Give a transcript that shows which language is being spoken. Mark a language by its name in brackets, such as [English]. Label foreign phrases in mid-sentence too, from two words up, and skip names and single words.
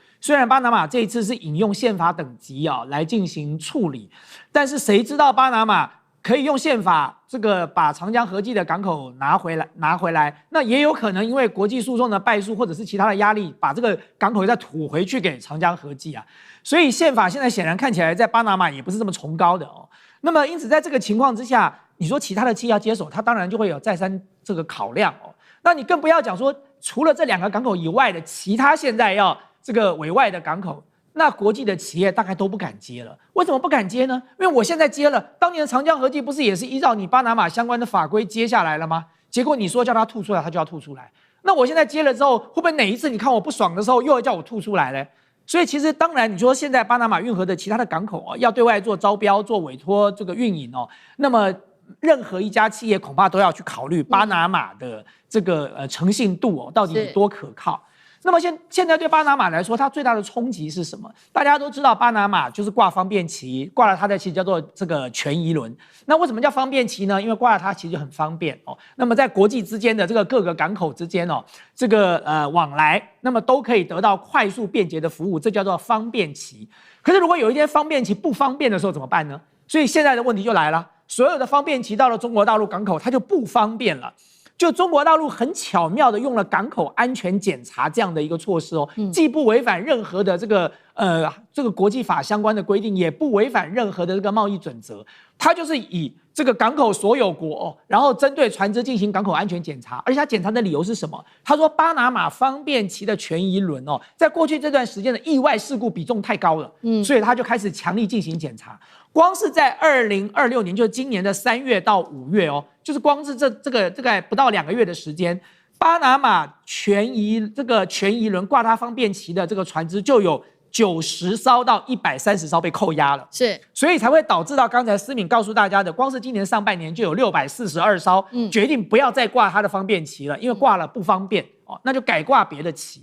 [Chinese] 雖然巴拿馬這一次是引用憲法等級啊來進行處理，但是誰知道巴拿馬可以用憲法這個把長江合記的港口拿回來，那也有可能因為國際訴訟的敗訴或者是其他的壓力，把這個港口再吐回去給長江合記啊。所以憲法現在顯然看起來在巴拿馬也不是這麼崇高的哦。那麼因此在這個情況之下，你說其他的企業要接手，它當然就會有再三這個考量哦。那你更不要講說除了這2個港口以外的其他現在要這個委外的港口，那國際的企業大概都不敢接了。為什麼不敢接呢？因為我現在接了，當年的長江合記不是也是依照你巴拿馬相關的法規接下来了嗎？結果你說叫他吐出來，他就要吐出來。那我現在接了之後，会不會哪一次你看我不爽的時候，又要叫我吐出來呢？所以其實當然，你說現在巴拿馬運河的其他的港口哦，要對外做招標、做委託、這個運營哦，那麼任何一家企業恐怕都要去考慮巴拿馬的這個誠信度哦，到底有多可靠。那麼現在對巴拿馬來說，它最大的衝擊是什麼？大家都知道，巴拿馬就是掛方便旗，掛了它的旗叫做這個權宜輪。那為什麼叫方便旗呢？因為掛了它其實就很方便哦。那麼在國際之間的這個各個港口之間哦，這個往來，那麼都可以得到快速便捷的服務，這叫做方便旗。可是如果有一天方便旗不方便的時候怎麼辦呢？所以現在的問題就來了，所有的方便旗到了中國大陸港口，它就不方便了。就中國大陸很巧妙的用了港口安全檢查這樣的一個措施哦，既不違反任何的這個國際法相關的規定，也不違反任何的這個貿易準則，它就是以這個港口所有國哦，然後針對船只進行港口安全檢查，而且它檢查的理由是什麼？他說巴拿馬方便旗的權宜輪哦，在過去這段時間的意外事故比重太高了，所以他就開始強力進行檢查。光是在2026年，就是今年的3月到5月哦，就是光是這個不到2個月的時間，巴拿馬權宜輪掛它方便旗的這個船只就有90艘到130艘被扣押了，是，所以才會導致到剛才思敏告訴大家的，光是今年上半年就有642艘決定不要再掛它的方便旗了，因為掛了不方便哦，那就改掛別的旗。